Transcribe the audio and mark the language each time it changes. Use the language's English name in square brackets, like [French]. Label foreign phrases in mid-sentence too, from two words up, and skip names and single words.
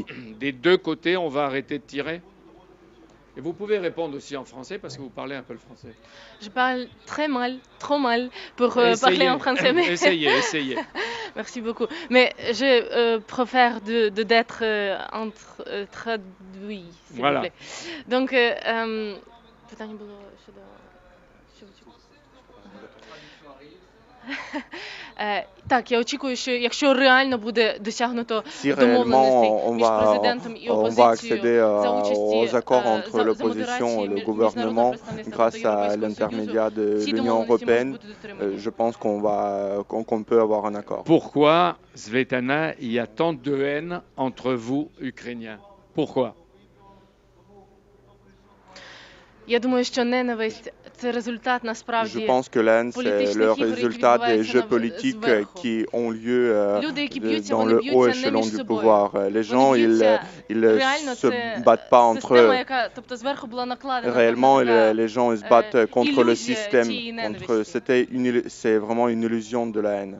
[French] Des deux côtés, on va arrêter de tirer? Et vous pouvez répondre aussi en français parce que vous parlez un peu le français. Je parle très mal, trop mal pour parler en français. Mais... Essayez. Merci beaucoup. Mais je préfère d'être traduit, s'il vous plaît. Donc, [Polish] pytanie było щодо... [Ukrainian] Так, я очікую, що якщо реально буде досягнуто домовленостей між президентом і опозицією за участі за модерації міжнародного [French] l'intermédiaire de l'Union européenne, je pense qu'on peut avoir un accord. Pourquoi, Svetlana, il y a tant de haine entre vous, Ukrainiens? Pourquoi? [Ukrainian] Я думаю, що ненависть це результат насправді. [French] Je pense que la haine c'est le résultat des jeux politiques qui ont lieu dans le haut échelon du pouvoir. Les gens ils se battent pas entre eux. Réellement les gens ils se battent contre le système. C'est vraiment une illusion de la haine.